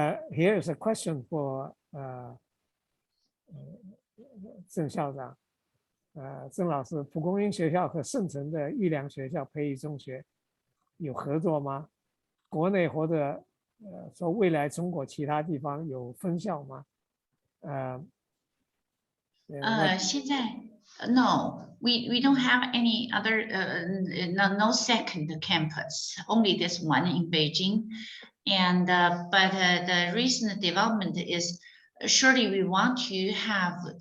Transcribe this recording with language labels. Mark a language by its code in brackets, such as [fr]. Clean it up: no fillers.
[en] Here is a question for 郑校长。 [zh] 郑老师，蒲公英学校和圣城的育良学校培育中学有合作吗？国内或者说未来中国其他地方有分校吗？现在 [en] no, we don't have any other no second campus, only this one in Beijing, and but the recent development is surely we want to have